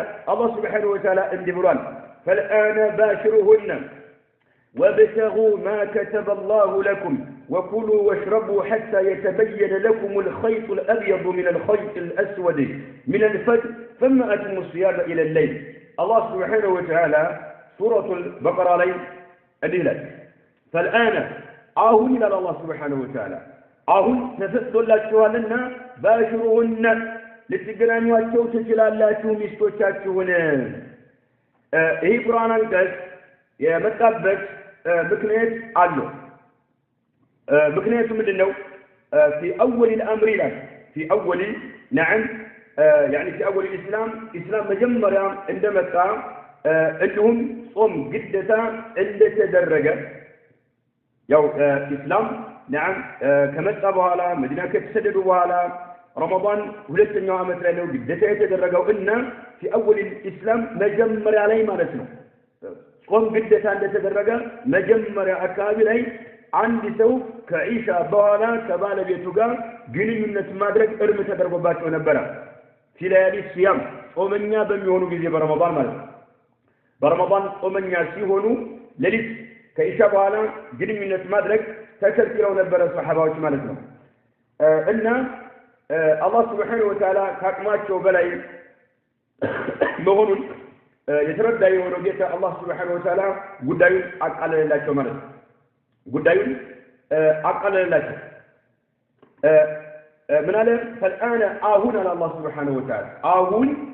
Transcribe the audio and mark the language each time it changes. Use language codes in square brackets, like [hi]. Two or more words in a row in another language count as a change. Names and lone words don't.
[ar] الله سبحانه وتعالى اندبران فالآن باشرهن وابتغوا ما كتب الله لكم وكلوا واشربوا حتى يتبين لكم الخيط الأبيض من الخيط الأسود من الفجر ثم أتموا الصيام إلى الليل الله سبحانه وتعالى سورة البقرة لي أدلت فالآن [am] አሁን ይላል አላህ [ar] سبحانه وتعالى [am] አሁን ተሰጥቶላችኋልና ባሽሩሁን ልትገናኙአቸው ትችላላችሁ ሚስቶቻችሁን ይህ ቁርአን አንቀጽ የመጣበት ምክንያት አለው ምክንያቱ ምንድነው [ar] في اول الامر لا في اول نعم يعني في اول الاسلام [am] መጀመሪያ እንደመጣ እንዲሁም ጾም ግዴታ እንደተደረገ ያው ኢስላም نعم ከመጣ በኋላ መዲና ከተሰደዱ በኋላ ረመዳን ሁለተኛው አመት ላይ ነው ግዴታ የተደረገው እና في [ar] اول الاسلام [am] መጀመሪያ ላይ ማለት ነው ጾም ግዴታ እንደተደረገ መጀመሪያ አካባቢ ላይ አንድ ሰው ከኢሻ በኋላ ከባለቤቱ ጋር ግንኙነት ማድረግ እርም ተደርጎባቸው ነበር [ar] في ليالي الصيام [am] ጾመኛ በሚሆኑ ጊዜ በረመዳን ማለት ነው በረመዳን ጾመኛ ሲሆኑ ሌሊት ከኢሻ በኋላ ግንኙነት ማድረግ ተከልክለው ነበር ሱሐባዎች ማለት ነው እና አላህ [ar] سبحانه وتعالى [am] ካቅማቸው በላይ መሆኑን የተረዳ የሆነው ጌታ አላህ [ar] سبحانه وتعالى [am] ጉዳዩን አቃለለላቸው ማለት ነው ጉዳዩን አቃለለላቸው ምን አለ فالآن አሁን አለ አላህ [ar] سبحانه وتعالى [am] አሁን